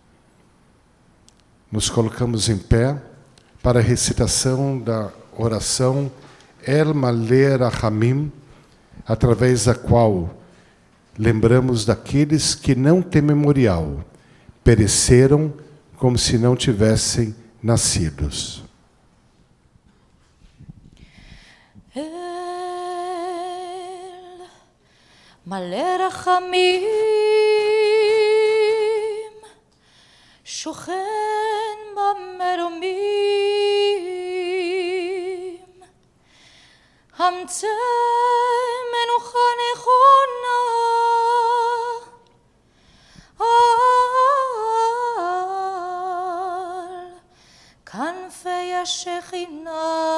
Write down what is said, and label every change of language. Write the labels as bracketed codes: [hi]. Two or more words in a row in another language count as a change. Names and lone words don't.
[pt] Nos colocamos em pé para a recitação da oração El Maleh Rachamim, através da qual lembramos daqueles que não têm memorial, pereceram como se não tivessem nascidos. [he] מלא רחמים, שוכן במרומים, המצא מנוחה נכונה, על כנפי השכינה,